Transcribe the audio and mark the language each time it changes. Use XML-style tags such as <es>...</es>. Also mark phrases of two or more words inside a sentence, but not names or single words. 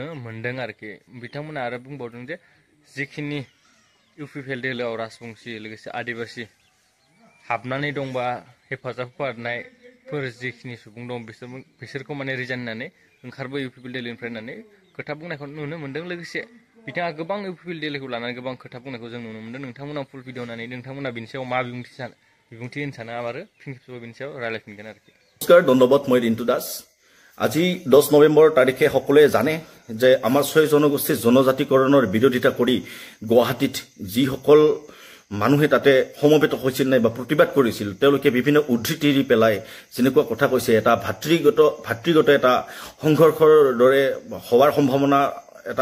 <brx>मोन्दों आरोखि बिथांमोना आरो बुंबावदों जे जिखिनि UPPL दोलोआव राजबंसि लोगोसे आदिबासि हाबनानै दंबा हेफाजाब होफानायफोर जिखिनि सुबुं दं बिसोरखौ माने रिजाइन होननानै ओंखारबो UPPL दोलोनिफ्राय होननानै खोथा बुंनायखौ नुनो मोन्दों लोगोसे बिथाङा गोबां UPPL दोलोखौ लानानै गोबां खोथा बुंनायखौ जों नुनो मोन्दों नोंथांमोना</brx> <en>full video</en> <brx>नायनानै नोंथांमोना बिनि सायाव मा बिबुंथि होनो सानो आरो फिन खेबसेबाव बिनि सायाव रायलायफिनगोन आरोखि</brx> <as>নমস্কাৰ ধন্যবাদ মই ৰিন্টু দাস আজি 10 নৱেম্বৰ তাৰিখে সকলোৱে জানে যে আমাৰ 6 জনগোষ্ঠীৰ জনজাতিকৰণৰ বিৰোধিতা কৰি গুৱাহাটীত যিসকল মানুহে তাতে সমবেত হৈছিল নাই বা প্ৰতিবাদ কৰিছিল তেওঁলোকে বিভিন্ন উদ্ধৃতি পেলাই যেনেকুৱা কথা কৈছে এটা ভাতৃগত এটা সংঘৰ্ষৰ দৰে হোৱাৰ সম্ভাৱনা এটা</as>